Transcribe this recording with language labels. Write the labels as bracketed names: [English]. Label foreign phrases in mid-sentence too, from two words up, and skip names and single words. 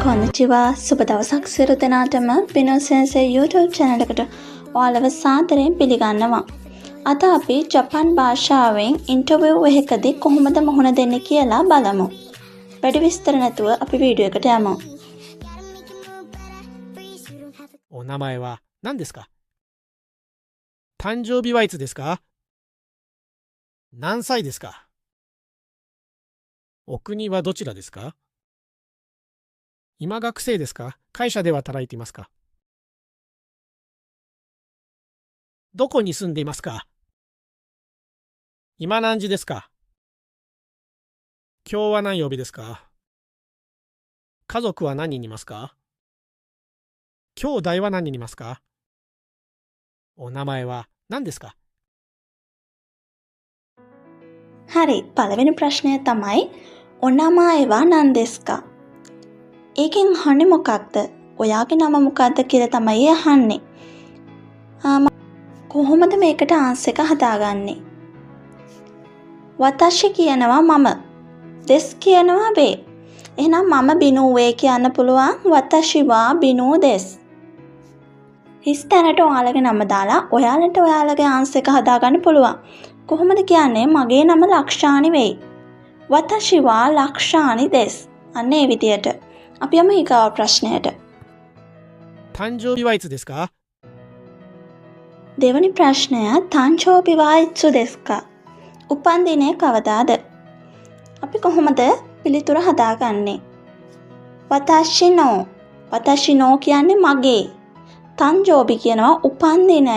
[Sinhala] කොනිචිවා සුබ දවසක් සියලු දෙනාටම පිනෝ සෙන්සේ YouTube channel එකට ඔයාලව සාදරයෙන් පිළිගන්නවා. අද අපි ජපන් භාෂාවෙන් ඉන්ටර්විව් එකකදී කොහොමද මුහුණ දෙන්නේ කියලා බලමු. වැඩි විස්තර නැතුව අපි වීඩියෝ එකට යමු. [Japanese] お名前は何ですか？誕生日はいつですか？何歳ですか？お国はどちらですか？今学生ですか？会社では働いていますか？どこに住んでいますか？今何時ですか？今日は何曜日ですか？家族は何人いますか？兄弟は何人いますか？お名前は何ですか？ [Sinhala] හරි පළවෙනි ප්‍රශ්නය තමයි [Japanese] お名前は何ですか. [Sinhala] ඒකෙන් අහන්නේ මොකක්ද? ඔයාගේ නම මොකක්ද කියලා තමයි අහන්නේ. කොහොමද මේකට ආන්සර් එක හදාගන්නේ? වතාෂි කියනවා මම. දෙස් කියනවා වේ. එහෙනම් මම බිනු වේ කියන්න පුළුවන් [Japanese] 私はビヌです. [Sinhala] හිස් තැනට ඔයාලගේ නම දාලා ඔයාලට ඔයාලගේ ආන්සර් එක හදාගන්න පුළුවන්. කොහොමද කියන්නේ මගේ නම ලක්ෂානි වෙයි. [Japanese] 私はラクシャーニです. [Sinhala] අන්න ඒ විදියට. අපි යමු ඊගාව ප්‍රශ්නයට. [Japanese] 誕生日はいつですか？ [Sinhala] දෙවනි ප්‍රශ්නය [Japanese] 誕生日はいつですか. [Sinhala] උපන් දිනය කවදාද? අපි කොහොමද පිළිතුර හදාගන්නේ? [Japanese] 私の. 私の [Sinhala] කියන්නේ මගේ. තංජෝබි කියනවා උපන් දිනය.